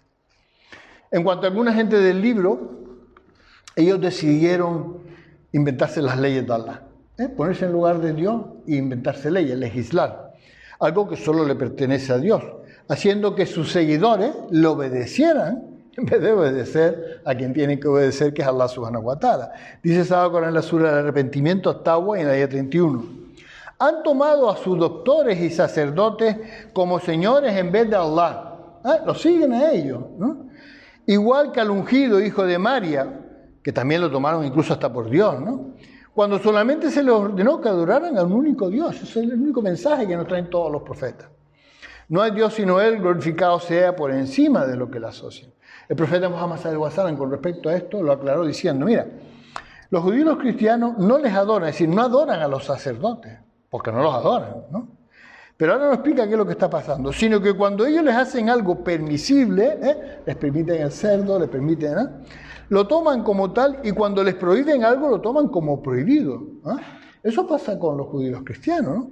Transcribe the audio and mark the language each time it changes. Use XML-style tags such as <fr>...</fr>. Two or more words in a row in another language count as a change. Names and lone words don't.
<es>En cuanto a alguna gente del libro, ellos decidieron inventarse las leyes de Allah, ponerse en lugar de Dios e inventarse leyes, legislar, algo que solo le pertenece a Dios, haciendo que sus seguidores le obedecieran en vez de obedecer a quien tienen que obedecer, que es Allah</es> <ar>سبحانه وتعالى.</ar> <es>Dice Sábado en la sura del arrepentimiento, Tawba, en la ayah 31. Han tomado a sus doctores y sacerdotes como señores en vez de Allah. Los siguen a ellos, ¿no? Igual que al ungido hijo de María, que también lo tomaron incluso hasta por Dios, ¿no? Cuando solamente se les ordenó que adoraran a un único Dios. Ese es el único mensaje que nos traen todos los profetas. No hay Dios sino Él, glorificado sea por encima de lo que le asocian. El profeta Muhammad</es> <ar>صلى الله عليه وسلم</ar> <es>con respecto a esto lo aclaró diciendo, mira, los judíos y los cristianos no les adoran, es decir, no adoran a los sacerdotes, porque no los adoran, ¿no? Pero ahora nos explica qué es lo que está pasando, sino que cuando ellos les hacen algo permisible, les permiten el cerdo, les permiten, lo toman como tal, y cuando les prohíben algo lo toman como prohibido, Eso pasa con los judíos y los cristianos, ¿no?</es>